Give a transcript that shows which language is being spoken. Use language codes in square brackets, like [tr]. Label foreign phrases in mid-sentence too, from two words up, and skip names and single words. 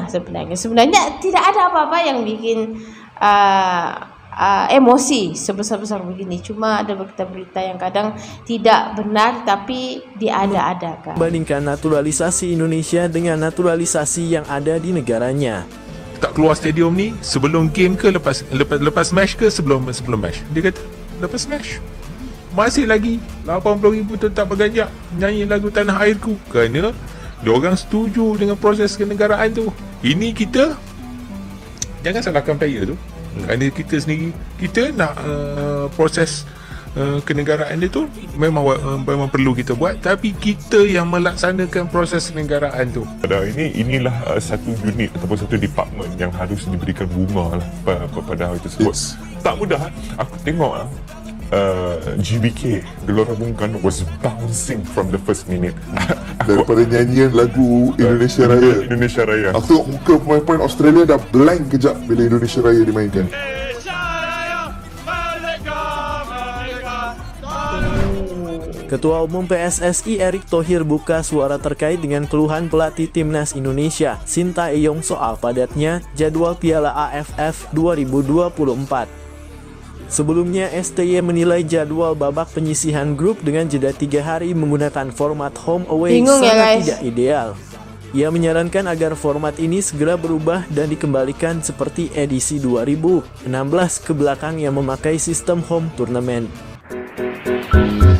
[id] Sebenarnya tidak ada apa-apa yang bikin emosi sebesar-besar begini. Cuma ada berita-berita yang kadang tidak benar tapi diada-adakan. Bandingkan naturalisasi Indonesia dengan naturalisasi yang ada di negaranya. [ms] Tak keluar stadium ni sebelum game ke lepas match ke sebelum match? Dia kata lepas match. Masih lagi 80,000 tetap berganjak nyanyi lagu Tanah Airku kerana diorang setuju dengan proses kenegaraan tu. Ini kita jangan salahkan player tu. Kerana kita sendiri, kita nak proses kenegaraan dia tu memang perlu kita buat, tapi kita yang melaksanakan proses kenegaraan tu. Inilah satu unit ataupun satu department yang harus diberikan bunga lah pada hal tersebut. Tak mudah. Aku tengok GBK Gelora Bung Karno [en] was bouncing from the first minute. [ms] Daripada nyanyian lagu Indonesia Raya. Aku tengok muka pemain-pemain Australia dah blank kejap bila Indonesia Raya dimainkan. [id] Ketua Umum PSSI Erick Thohir buka suara terkait dengan keluhan pelatih timnas Indonesia Sintayong soal padatnya jadwal Piala AFF 2024. Sebelumnya, STY menilai jadwal babak penyisihan grup dengan jeda 3 hari menggunakan format home away sangat tidak ideal. Ia menyarankan agar format ini segera berubah dan dikembalikan seperti edisi 2016 ke belakang yang memakai sistem home tournament.